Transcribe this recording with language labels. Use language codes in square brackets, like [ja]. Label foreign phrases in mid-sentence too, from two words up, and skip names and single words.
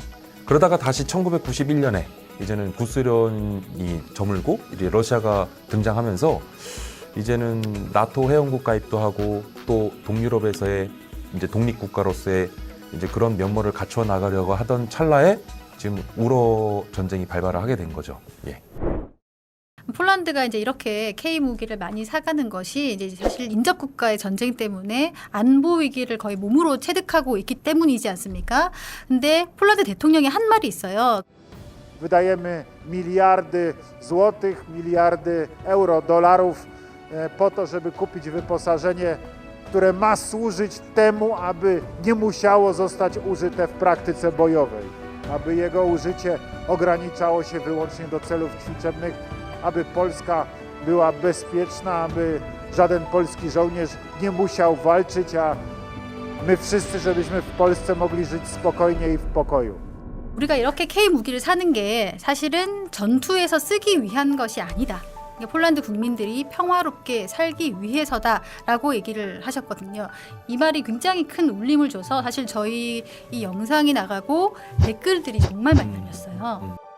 [ko] 그러다가 다시 1991년에 이제는 구소련이 저물고 이제 러시아가 등장하면서 이제는 나토 회원국 가입도 하고 또 동유럽에서의 이제 독립국가로서의 이제 그런 면모를 갖춰 나가려고 하던 찰나에 지금 우러 전쟁이 발발을 하게 된 거죠. 예. 폴란드가 이제 이렇게 K 무기를 많이 사가는 것이 이제 사실 인접 국가의 전쟁 때문에 안보 위기를 거의 몸으로 체득하고 있기 때문이지 않습니까? 근데 폴란드 대통령이 한 말이 있어요. [pl] Wydajemy miliardy złotych, miliardy euro, dolarów po to, żeby kupić wyposażenie, które ma służyć temu, aby nie musiało zostać użyte w praktyce bojowej, aby jego użycie ograniczało się wyłącznie do celów ćwiczebnych, aby Polska była bezpieczna, aby żaden polski żołnierz nie musiał walczyć, a my wszyscy, żebyśmy w Polsce mogli żyć spokojnie i w pokoju. [ko] 우리가 이렇게 K 무기를 사는 게 사실은 전투에서 쓰기 위한 것이 아니다. 폴란드 국민들이 평화롭게 살기 위해서다라고 얘기를 하셨거든요. 이 말이 굉장히 큰 울림을 줘서 사실 저희 이 영상이 나가고 댓글들이 정말 많이 달렸어요.